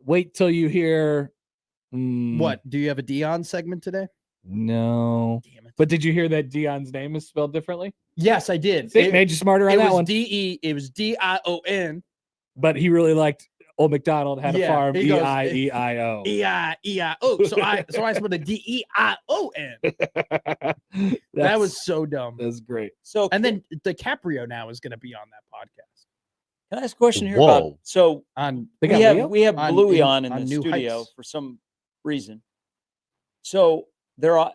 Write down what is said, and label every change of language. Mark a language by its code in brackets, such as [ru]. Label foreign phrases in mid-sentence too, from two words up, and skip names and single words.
[en] Wait till you hear. What? Do you have a Dion segment today? No. Damn it. But did you hear that Dion's name is spelled differently? Yes, I did. See, it made you smarter on that one. It was D-I-O-N. But he really liked Old McDonald had a Yeah, farm. he goes, E-I-E-I-O. E-I-E-I-O. So I spelled the D-E-I-O-N. That was so dumb. That's great. So, And then DiCaprio now is going to be on that podcast. can I ask a question here? Whoa. About, so On They we got have, Leo? we have On- Bluey in- on in on the New studio Heights. for some reason. So there are